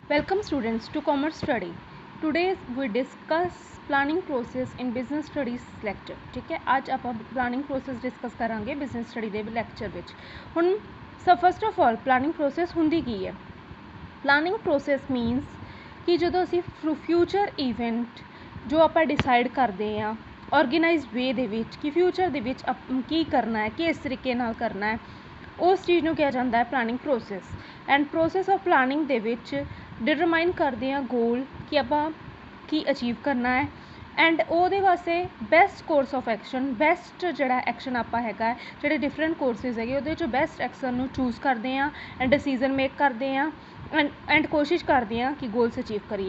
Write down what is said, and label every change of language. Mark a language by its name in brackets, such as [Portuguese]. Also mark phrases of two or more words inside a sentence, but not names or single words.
[English] Welcome students to Commerce Study. Today we discuss planning process in business studies lecture. [Punjabi] ठीक है, आज ਆਪਾਂ [English] planning process discuss [Punjabi] ਕਰਾਂਗੇ [English] business study [Punjabi] ਦੇ lecture ਵਿੱਚ। ਹੁਣ [English] first of all [Punjabi] planning process ਹੁੰਦੀ ਕੀ ਹੈ? [English] Planning process [Punjabi] means ਕਿ ਜਦੋਂ ਅਸੀਂ [English] future event [Punjabi] ਜੋ ਆਪਾਂ decide ਕਰਦੇ ਹਾਂ [English] organized way [Punjabi] ਦੇ ਵਿੱਚ ਕਿ future ਦੇ ਵਿੱਚ ਕੀ ਕਰਨਾ ਹੈ, ਕਿਸ ਤਰੀਕੇ ਨਾਲ ਕਰਨਾ ਹੈ, ਉਸ ਚੀਜ਼ ਨੂੰ ਕਿਹਾ ਜਾਂਦਾ ਹੈ [English] planning process. and process of planning [Punjabi] ਦੇ ਵਿੱਚ ਡਿਟਰਮਾਈਨ ਕਰਦੇ ਹਾਂ ਗੋਲ ਕਿ ਆਪਾਂ ਕੀ ਅਚੀਵ ਕਰਨਾ ਹੈ ਐਂਡ ਉਹਦੇ ਵਾਸਤੇ [English] best course of action, [Punjabi] ਬੈਸਟ ਜਿਹੜਾ ਐਕਸ਼ਨ ਆਪਾਂ ਹੈਗਾ ਜਿਹੜੇ [English] different courses [Punjabi] ਹੈਗੇ ਉਹਦੇ 'ਚੋਂ [English] best action [Punjabi] ਨੂੰ ਚੂਜ਼ ਕਰਦੇ ਹਾਂ [English] and decision make [Punjabi] ਕਰਦੇ ਹਾਂ ਐਂਡ ਕੋਸ਼ਿਸ਼ ਕਰਦੇ ਹਾਂ ਕਿ [English] goals achieve [Punjabi] ਕਰੀਏ।